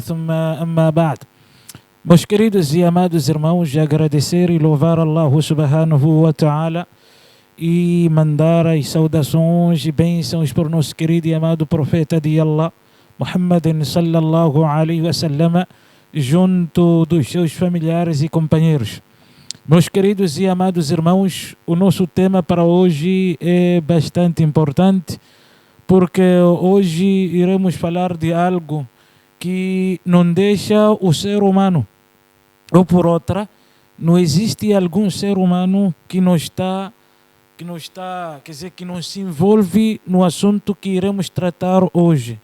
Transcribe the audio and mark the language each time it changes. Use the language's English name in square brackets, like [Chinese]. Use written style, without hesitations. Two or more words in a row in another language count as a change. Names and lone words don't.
[Arabic] ثم أما بعد. [Portuguese] Meus queridos e amados irmãos, agradecer e louvar Allah [Arabic] سبحانه وتعالى [Portuguese] e mandar as saudações e bênçãos por nosso querido e amado profeta de Allah, Muhammadin [Arabic] صلى الله عليه وسلم, [Portuguese] junto dos seus familiares e companheiros. Meus queridos e amados irmãos, o nosso tema para hoje é bastante importante, porque hoje iremos falar de algo que não deixa o ser humano, ou por outra, não existe algum ser humano que não se envolve no assunto que iremos tratar hoje.